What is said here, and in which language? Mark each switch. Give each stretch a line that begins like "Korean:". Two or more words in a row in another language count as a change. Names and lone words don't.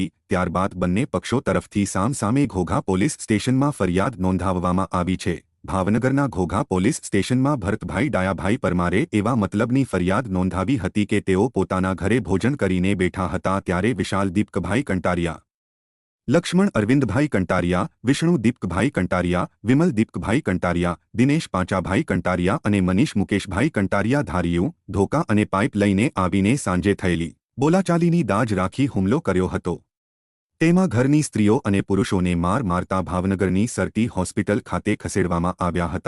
Gujarati: ત્યારબાદ બંને પક્ષો તરફથી સામસામે ઘોઘા પોલીસ સ્ટેશનમાં ફરિયાદ નોંધાવવામાં આવી છે। ભાવનગરના ઘોઘા પોલીસ સ્ટેશનમાં ભરતભાઈ ડાયાભાઈ પરમારે એવા મતલબની ફરિયાદ નોંધાવી હતી કે તેઓ પોતાના ઘરે ભોજન કરીને બેઠા હતા ત્યારે વિશાલ દીપકભાઈ કંટારિયા, લક્ષ્મણ અરવિંદભાઈ કંટારિયા, વિષ્ણુ દીપકભાઈ કંટારિયા, વિમલ દીપકભાઈ કંટારિયા, દિનેશ પાંચાભાઈ કંટારિયા અને મનીષ મુકેશભાઈ કંટારિયા ધારિયાં ધોકા અને પાઇપ લઈને આવીને સાંજે થયેલી બોલાચાલીની દાઝ રાખી હુમલો કર્યો હતો। તેમાં ઘરની સ્ત્રીઓ અને પુરુષોને માર મારતા ભાવનગરની સરટી હોસ્પિટલ ખાતે ખસેડવામાં આવ્યા હતા।